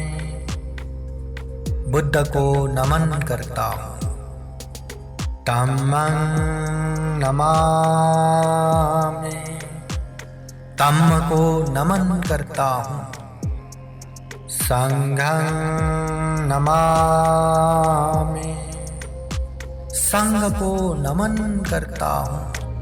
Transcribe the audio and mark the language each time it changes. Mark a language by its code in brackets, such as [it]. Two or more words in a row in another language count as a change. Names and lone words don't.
[hi] बुद्ध को नमन करता हूँ. [pi] धम्मं नमामि. [hi] धम्म को नमन करता हूँ. [pi] संघं नमामि. [hi] संघ को नमन करता हूँ.